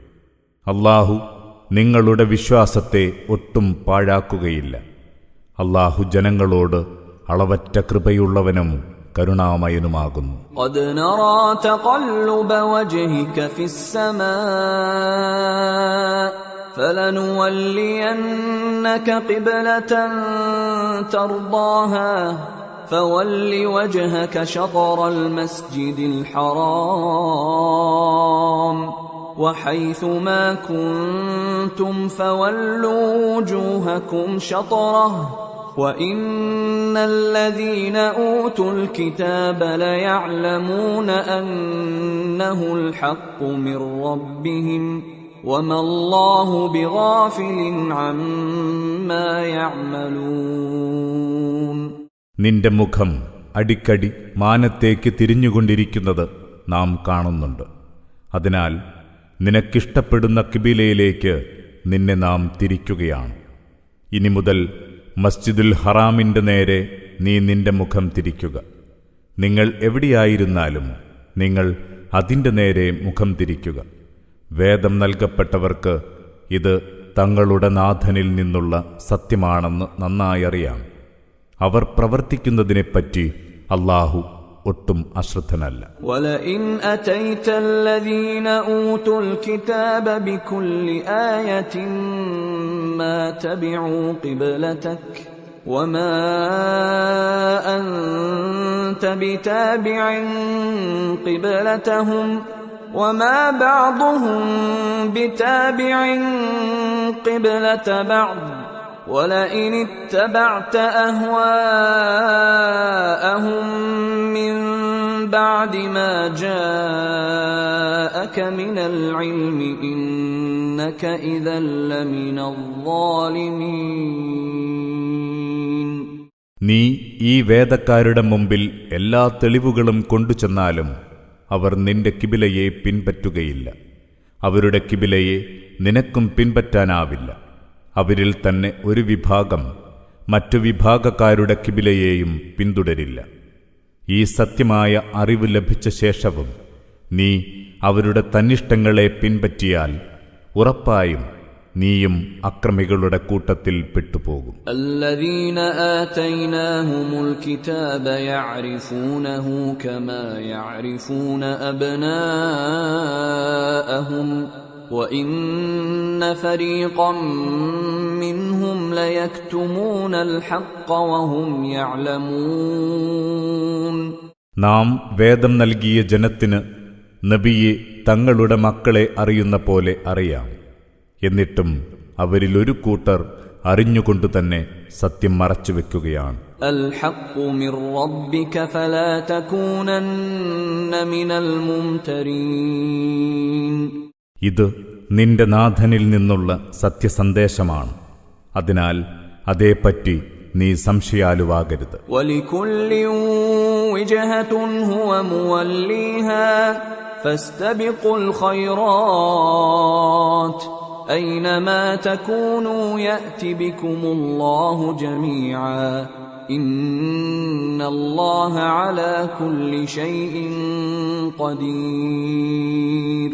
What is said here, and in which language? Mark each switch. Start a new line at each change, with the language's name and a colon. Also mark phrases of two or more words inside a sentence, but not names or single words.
Malayalam: അല്ലാഹു നിങ്ങളുടെ വിശ്വാസത്തെ ഒട്ടും പാഴാക്കുകയില്ല. അല്ലാഹു ജനങ്ങളോട് അളവറ്റ കൃപയുള്ളവനും കരുണാമയനുമാകുന്നു.
Arabic: قد نرى تقلب وجهك في السماء فلنولينك قبلة ترضاها فول وجهك شطر المسجد الحرام وحيث ما كنتم فولوا وجوهكم شطره وإن الذين أوتوا الكتاب ليعلمون أنه الحق من ربهم وما الله بغافل عما يعملون.
Malayalam: നിന്റെ മുഖം അടിക്കടി മാനത്തേക്ക് തിരിഞ്ഞുകൊണ്ടിരിക്കുന്നത് നാം കാണുന്നുണ്ട്. അതിനാൽ നിനക്കിഷ്ടപ്പെടുന്ന കിബിലയിലേക്ക് നിന്നെ നാം തിരിക്കുകയാണ്. ഇനി മുതൽ മസ്ജിദുൽ ഹറാമിൻ്റെ നേരെ നീ നിന്റെ മുഖം തിരിക്കുക. നിങ്ങൾ എവിടെയായിരുന്നാലും നിങ്ങൾ അതിൻ്റെ നേരെ മുഖം തിരിക്കുക. വേദം നൽകപ്പെട്ടവർക്ക് ഇത് തങ്ങളുടെ നാഥനിൽ നിന്നുള്ള സത്യമാണെന്ന് നന്നായി അറിയാം. അവർ പ്രവർത്തിക്കുന്നതിനെപ്പറ്റി അല്ലാഹു ഒട്ടും അശ്രദ്ധനല്ല.
Arabic: ولئن أتيت الذين اوتوا الكتاب بكل آية ما تبعوا قبلتك وما أنت بتابع قبلتهم وما بعضهم بتابع قبلة بعض ولئن اتبعت أهواءهم من بعد ما جاءك من العلم إنك إذا لمن الظالمين.
Malayalam: നീ ഈ വേദക്കാരുടെ മുമ്പിൽ എല്ലാ തെളിവുകളും കൊണ്ടുചെന്നാലും അവർ നിന്റെ കിബിലയെ പിൻപറ്റുകയില്ല. അവരുടെ കിബിലയെ നിനക്കും പിൻപറ്റാനാവില്ല. അവരിൽ തന്നെ ഒരു വിഭാഗം മറ്റു വിഭാഗക്കാരുടെ കിബിലയെയും പിന്തുടരില്ല. ഈ സത്യമായ അറിവ് ലഭിച്ച ശേഷവും നീ അവരുടെ തന്നിഷ്ടങ്ങളെ പിൻപറ്റിയാൽ ഉറപ്പായും നീയും അക്രമികളുടെ കൂട്ടത്തിൽ പെട്ടുപോകും.
Arabic: الذين آتيناهم الكتاب يعرفونه كما يعرفون أبناءهم وَإِنَّ فَرِيقًا مِّنْهُمْ لَيَكْتُمُونَ الْحَقَّ وَهُمْ يَعْلَمُونَ
Malayalam: നാം വേദം നൽകിയ ജനത്തിന് നബിയെ തങ്ങളുടെ മക്കളെ അറിയുന്ന പോലെ അറിയാം. എന്നിട്ടും അവരിൽ ഒരു കൂട്ടർ അറിഞ്ഞുകൊണ്ടുതന്നെ സത്യം മറച്ചുവെക്കുകയാണ്.
Arabic: الْحَقُّ مِنْ رَبِّكَ فَلَا تَكُونَنَّ مِنَ الْمُمْتَرِينَ
Malayalam: ഇത് നിന്റെ നാഥനിൽ നിന്നുള്ള സത്യസന്ദേശമാണ്. അതിനാൽ അതേപ്പറ്റി നീ സംശയാലുവാകരുത്.
Arabic: وَلِكُلٍّ وِجْهَةٌ هُوَ مُوَلِّيهَا فَاسْتَبِقُوا الْخَيْرَاتِ أَيْنَمَا تَكُونُوا يَأْتِ بِكُمُ اللَّهُ جَمِيعًا إِنَّ اللَّهَ عَلَى كُلِّ شَيْءٍ قَدِيرٌ